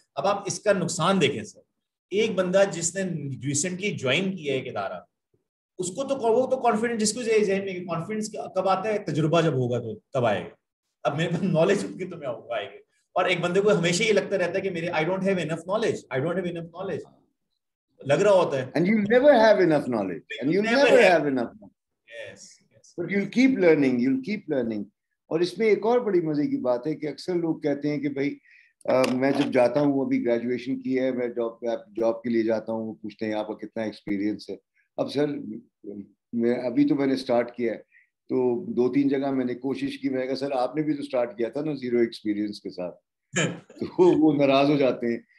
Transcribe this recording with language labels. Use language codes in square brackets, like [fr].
[ur] اب آپ اس کا نقصان دیکھیں سر, ایک بندہ جس نے ریسنٹلی جوائن کیا ہے ایک ادارہ, اس کو تو وہ تو کانفیڈنس, جس کو ذہن میں کانفیڈنس کب آتا ہے, تجربہ جب ہوگا تو تب آئے گا. اب میرے پاس نالج ہوگی تو میں آئے گا. اور ایک بندے کو ہمیشہ یہ لگتا رہتا ہے کہ میرے [en] I don't have enough knowledge, [ur] لگ رہا ہوتا ہے. [en] And you'll never have enough knowledge. And you'll never have enough knowledge. Yes. But you'll keep learning. [ur] اور اس میں ایک اور بڑی مزے کی بات ہے کہ اکثر لوگ کہتے ہیں کہ بھائی میں جب جاتا ہوں, ابھی گریجویشن کی ہے, میں جاب کے لیے جاتا ہوں, پوچھتے ہیں آپ کا کتنا ایکسپیرینس ہے. اب سر میں نے اسٹارٹ کیا ہے, تو 2-3 جگہ میں نے کوشش کی, میں نے کہا سر آپ نے بھی تو اسٹارٹ کیا تھا نا زیرو ایکسپیرینس کے ساتھ, تو وہ ناراض ہو جاتے ہیں.